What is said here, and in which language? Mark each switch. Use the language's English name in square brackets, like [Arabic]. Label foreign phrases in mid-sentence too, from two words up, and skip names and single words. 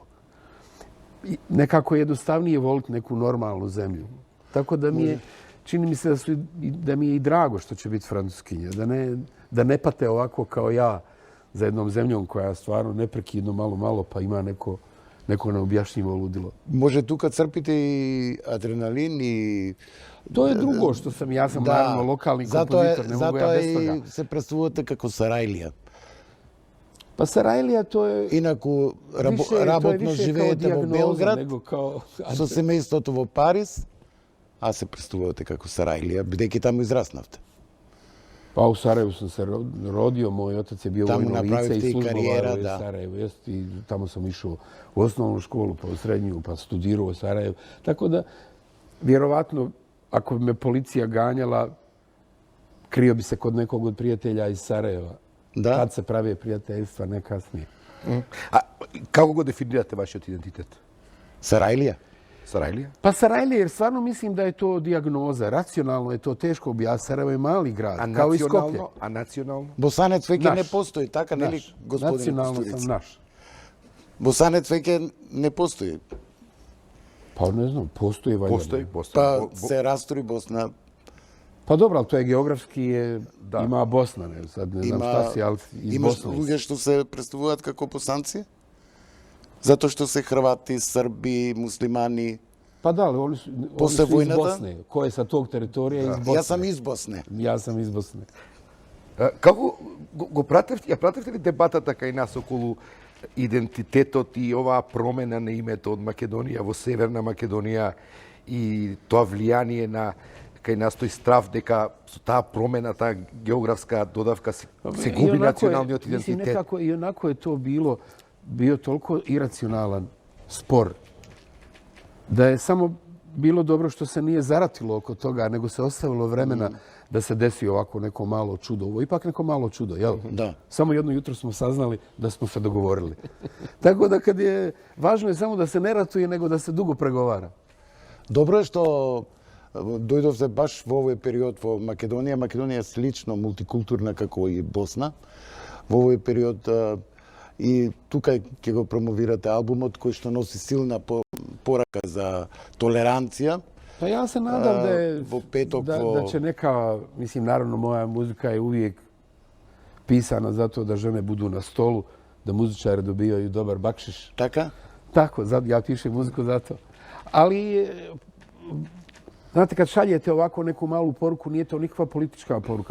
[Bosnian] I nekako je jednostavnije voliti neku normalnu zemlju. Tako da mi je čini mi se da mi je i drago što će biti francuskinja. Da ne pate ovako kao ja za jednom zemljom koja stvarno neprekidno malo pa ima neko neobjašnjivo ludilo. [Macedonian] Може тука црпите и адреналин и [Bosnian] To je drugo što ja sam naravno lokalni kompozitor, ne mogu ja bez toga. [Macedonian] Затоа и се представувате како Сарајлија. [Bosnian] Pa Sarajlija to je [Macedonian] Инаку [Bosnian] to je [Macedonian] работно [Bosnian] više kao [Macedonian] живеете во [Bosnian] dijagnoza [Macedonian] Белград, [Bosnian] nego kao... [Macedonian] со семејството во Париз, а се представувате како Сарајлија, бидејќи таму израснавте. [Bosnian] Pa u Sarajevu sam se rodio, moj otac je bio [Macedonian] Tamo [Bosnian] vojno lice [Macedonian] napravite [Bosnian] i [Macedonian] i karijera, [Bosnian] službovao je [Macedonian] da. [Bosnian] u Sarajevu. I tamo sam išao u osnovnu školu, pa u srednju, pa studirao u Sarajevu. Tako da, vjerovatno, ako bi me policija ganjala, krio bi se kod nekog od prijatelja iz Sarajeva. Da. Tad se prave prijateljstva, ne kasnije. [Macedonian] A kako го definirate vaš identitet? Сарајлија? [Bosnian] Sarajlija? Pa Sarajlija, jer stvarno mislim da je to dijagnoza. Racionalno je to teško objasniti. Sarajevo je mali grad, kao i Skoplje. A nacionalno? [Macedonian] Босанец веќе не [Bosnian] Наш. [Macedonian] постои, така нели, [Bosnian] Naš. [Macedonian] господине [Bosnian] Nacionalno [Macedonian] Костурица? [Bosnian] sam naš. [Macedonian] Босанец веќе не постои. [Bosnian] Pa ne znam, postoji valjda. Postoji. [Macedonian] Па се растори Босна, [Bosnian] Pa dobro, ali to je geografski, ima Bosna, ne, sad ne znam šta si, ali iz [Macedonian] имаш [Bosnian] Bosne. [Macedonian] луѓе што се представуваат како босанци? Затоа што се Хрвати, Срби, муслимани. [Bosnian] Pa da, ali oni su [Macedonian] Posle [Bosnian] iz [Macedonian] vojnata? [Bosnian] Bosne. Ko je sa tog teritorija iz Bosne? [Macedonian] Јас сам из Босне. [Bosnian] Ja sam iz Bosne. [Macedonian] Како го пратевте ли дебатата кај нас околу идентитетот и оваа промена на името од Македонија во Северна Македонија и тоа влијание на кај нас тој страв дека со таа промена, таа географска додавка се губи националниот [Bosnian] Mislim, [Macedonian] идентитет? [Bosnian] nekako, i onako je to bio toliko iracionalan spor da je samo bilo dobro što se nije zaratilo oko toga, nego se ostavilo vremena da se desi ovako neko malo čudo. Ovo je ipak neko malo čudo, jel? Da. Samo jedno jutro smo saznali da smo se dogovorili. Tako da važno je samo da se ne ratuje, nego da se dugo pregovara. [Macedonian] Добро е што дојдовте баш во овој период во Македонија. Македонија е слично мултикултурна како и Босна. Во овој период и тука ќе го промовирате албумот кој што носи силна порака за толеранција. [Bosnian] Pa ja se nadam [Macedonian] Во петок [Bosnian] da će neka, mislim, naravno moja muzika je uvijek pisana zato da žene budu na stolu, da muzičari dobijaju dobar bakšiš. [Macedonian] Така? [Bosnian] Tako, ja pišem muziku zato. Ali, znate, kad šaljete ovako neku malu poruku, nije to nikakva politička poruka.